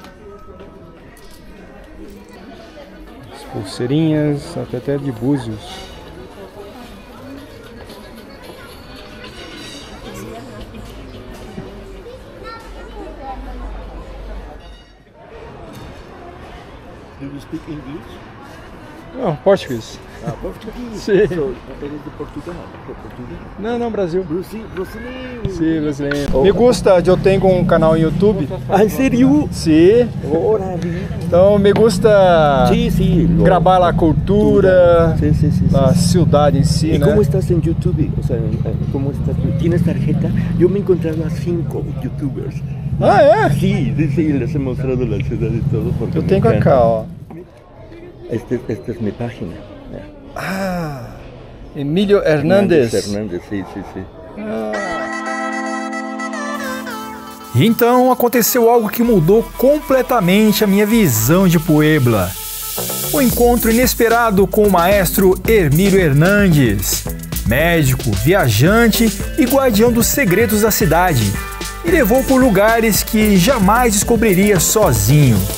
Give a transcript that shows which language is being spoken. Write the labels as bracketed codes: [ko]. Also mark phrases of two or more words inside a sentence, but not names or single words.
[pt] As pulseirinhas, até de búzios. [en] Do you speak English? [pt] Não, português. Português. Sim. [es] So, eres de Portugal? [pt] Não, Brasil. Brasileiro. Sim, brasileiro. [es] Me gusta, [pt] eu tenho um canal no YouTube. [es] Ah, ¿en serio? [pt] Sim. [es] Órale. [pt] Então [es] me gusta Sí, sí. [pt] grabar a cultura, [es] Sí, sí, sí. a ciudad en sí, ¿Y [pt] né? [es] cómo estás en YouTube? O sea, ¿cómo estás? ¿Tienes tarjeta? Yo me he encontrado a 5 youtubers. [pt] Ah, é? [es] Sí, sí, les he mostrado la ciudad y todo. Porque [pt] Eu [es] me [pt] tenho [es] encanta. acá, ó. Esta es mi página. [pt] Ah, Emílio Hernández. [es] Hernández, sí, sí, sí. [pt] E então aconteceu algo que mudou completamente a minha visão de Puebla. O encontro inesperado com o maestro Hermílio Hernández, médico, viajante e guardião dos segredos da cidade, me levou por lugares que jamais descobriria sozinho.